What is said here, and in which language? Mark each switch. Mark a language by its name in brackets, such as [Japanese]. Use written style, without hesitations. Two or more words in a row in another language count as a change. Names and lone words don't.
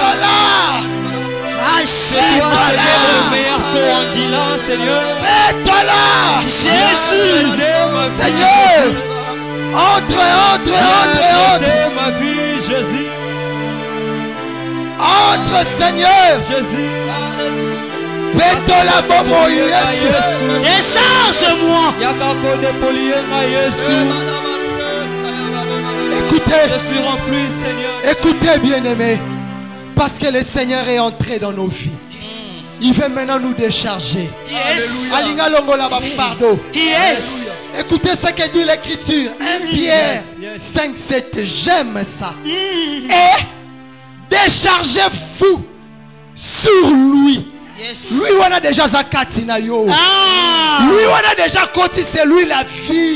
[French] Seigneur, Jésus. Seigneur. Entre. Ma vie, Jésus. Entre, Seigneur. Jésus. [Lingala] Pétola bobo Yesu. [French] Décharge-moi. Écoutez. Je suis rempli, Seigneur. Écoutez, bien-aimés. Parce que le Seigneur est entré dans nos vies. Il veut maintenant nous décharger. Yes. [Lingala] Alinga longola ba fardeau. [French] Yes. Écoutez ce que dit l'Écriture. 1 Pierre 5:7. J'aime ça. Et déchargez-vous sur lui. Yes. Lui, on a déjà [Lingala] Zakati na yo. [French] Lui, on a déjà Koti, c'est lui la vie.